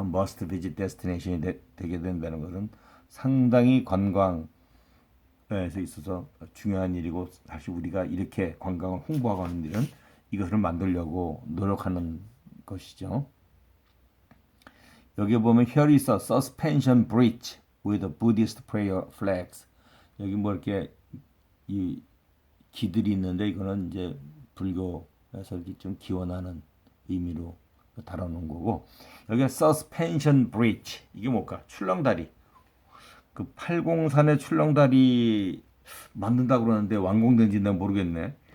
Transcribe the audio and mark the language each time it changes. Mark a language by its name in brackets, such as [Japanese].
[English] must visit destination [Korean] 이 되게 된다는 것은 상당히 관광에서 있어서 중요한 일이고, 사실 우리가 이렇게 관광을 홍보하고 하는 일은 이것을 만들려고 노력하는 것이죠. 여기 보면 [English] here is a suspension bridge with a Buddhist prayer flags. [Korean] 여기 뭐 이렇게 이 기들이 있는데, 이거는 이제 불교에서 이렇게 좀 기원하는 의미로 달아놓은 거고, 여기가 서스펜션 브릿지, 이게 뭘까? 출렁다리. 그 팔공산의 출렁다리 만든다고 그러는데 완공된지 내가 모르겠네.